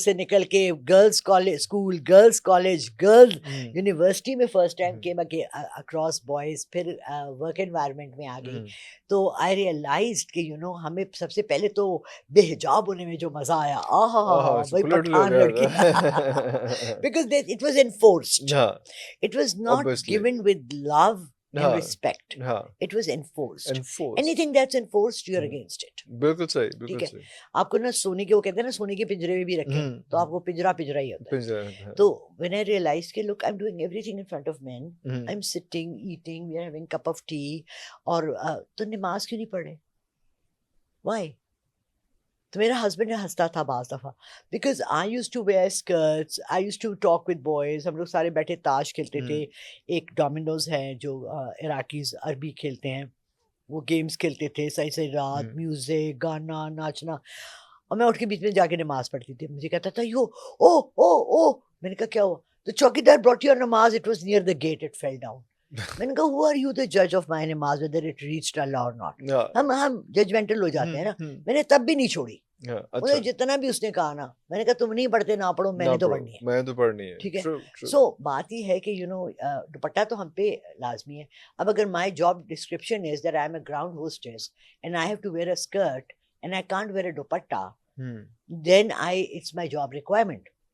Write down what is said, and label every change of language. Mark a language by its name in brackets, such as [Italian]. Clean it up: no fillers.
[Urdu] سے نکل کے girls college school, girls college, girls university میں [English] first time came across boys, [Urdu] پھر ورک انوائرمنٹ میں آ گئی. تو آئی ریئلائزڈ کہ ہمیں سب سے پہلے تو بے حجاب ہونے میں جو مزہ آیا، وہی پٹھان لڑکی، [English] Because it was enforced. It was not given with love and respect. It was enforced. Anything that's enforced, you're against it. [Urdu] بالکل صحیح، بالکل صحیح. آپ کو نا سونے کے، وہ کہتے ہیں نا سونے کے پنجرے میں بھی رکھیں تو آپ کو پنجرا ہی ہوتا ہے. [English] تو when I realized کہ look, I'm doing everything in front of men. I'm sitting, eating, we are having cup of tea. [Urdu] اور تو نماز کیوں نہیں پڑھ رہے؟ [English] Why? [Urdu] تو میرا ہسبینڈ ہنستا تھا بعض دفعہ، [English] Because I used to wear skirts, I used to talk with boys. [Urdu] ہم لوگ سارے بیٹھے تاش کھیلتے تھے. ایک ڈومینوز ہے جو عراقیز عربی کھیلتے ہیں، وہ گیمز کھیلتے تھے، صحیح رات، میوزک، گانا، ناچنا. اور میں اٹھ کے بیچ میں جا کے نماز پڑھتی تھی. مجھے کہتا تھا او میں نے کہا کیا ہوا؟ تو چوکیدار [English] brought your نماز, it was near the gate, it fell down. [Urdu] میں نے کہا [English] who are you the judge of my نماز whether it reached Allah or not. [Urdu] ہم ججمنٹل ہو جاتے ہیں نا. میں نے تب بھی نہیں چھوڑی. مجھے جتنا بھی اس نے کہا نا، میں نے کہا تم نہیں پڑھتے نہ پڑھو، میں نے تو پڑھنی ہے، میں تو پڑھنی ہے. ٹھیک ہے. سو بات یہ ہے کہ دوپٹہ تو ہم پہ لازمی ہے. اب اگر [English] My job description is that I am a ground hostess and I have to wear a skirt and I can't wear a dupatta, then it's my job requirement.